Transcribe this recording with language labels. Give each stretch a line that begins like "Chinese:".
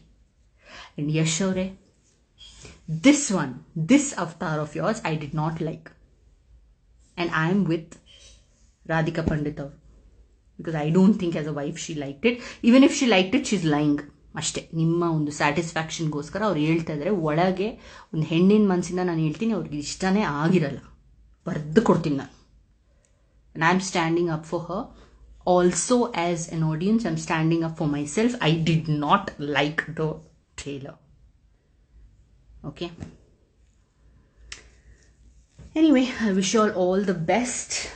English: And Yash ಅವರೇ, this avatar of yours I did not like, and I am with Radhika Pandit ಅವರು, because I don't think as a wife she liked it. Even if she liked it, she's lying.
Kannada: ಅಷ್ಟೇ. ನಿಮ್ಮ ಒಂದು ಸ್ಯಾಟಿಸ್ಫ್ಯಾಕ್ಷನ್ಗೋಸ್ಕರ ಅವ್ರು ಹೇಳ್ತಾ ಇದ್ದಾರೆ. ಒಳಗೆ ಒಂದು ಹೆಣ್ಣಿನ ಮನಸ್ಸಿಂದ ನಾನು ಹೇಳ್ತೀನಿ, ಅವ್ರಿಗೆ ಇಷ್ಟನೇ ಆಗಿರಲ್ಲ, ಬರೆದು ಕೊಡ್ತೀನಿ ನಾನು.
English: and I'm standing up for her. Also, as an audience, I'm standing up for myself. I did not like the trailer. Okay. Anyway, I wish you all the best.